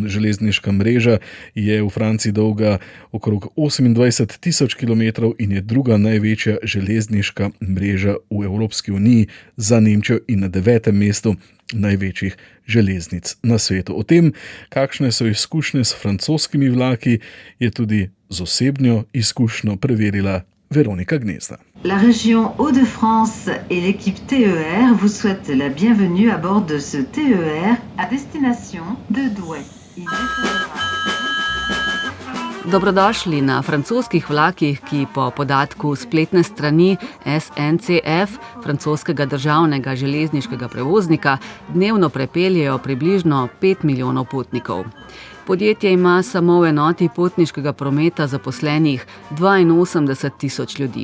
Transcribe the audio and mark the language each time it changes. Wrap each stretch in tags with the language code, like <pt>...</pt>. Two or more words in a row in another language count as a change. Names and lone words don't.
<sl>Železniška mreža je v Franciji dolga okrog 28.000 km in je druga največja železniška mreža v Evropski uniji, za Nemčijo in na 9. mestu največjih železnic na svetu. O tem, kakšne so izkušnje s francoskimi vlaki, je tudi z osebno izkušnjo preverila Veronika Gnezda.</sl> <fr>La région Hauts-de-France et l'équipe TER vous souhaite la bienvenue à bord de ce TER à destination de Douai.</fr> <sl>Dobrodošli na francoskih vlakih, ki po podatku spletne strani SNCF, francoskega državnega železniškega prevoznika, dnevno prepeljejo približno 5 milijonov potnikov. Podjetje ima samo v enoti potniškega prometa zaposlenih 82.000 ljudi.</sl>